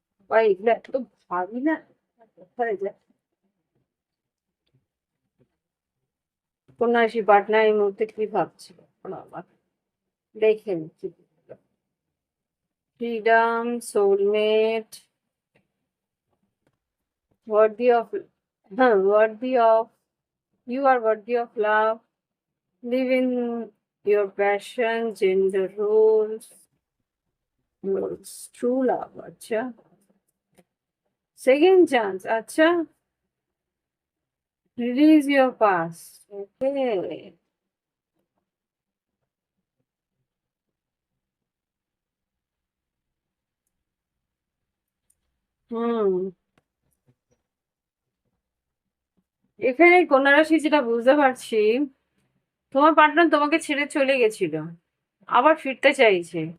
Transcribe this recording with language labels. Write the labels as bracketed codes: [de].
[bn] ভাই এগুলো এত ভাবি না, কোথায় যায়। কন্যা রাশি পার্টনার এই মুহূর্তে কি ভাবছে বাবা, দেখে নিচ্ছি। [en] Freedom, soulmate, worthy of worthy of you are worthy of love, live in your passion, gender roles, true love। [bn] আচ্ছা, সেকেন্ড চান্স। আচ্ছা, release your past। ওকে, হুম, এখানে কন্যা রাশি যেটা বুঝতে পারছি, তোমার পার্টনার তোমাকে ছেড়ে চলে গেছিল, আবার ফিরতে চাইছে।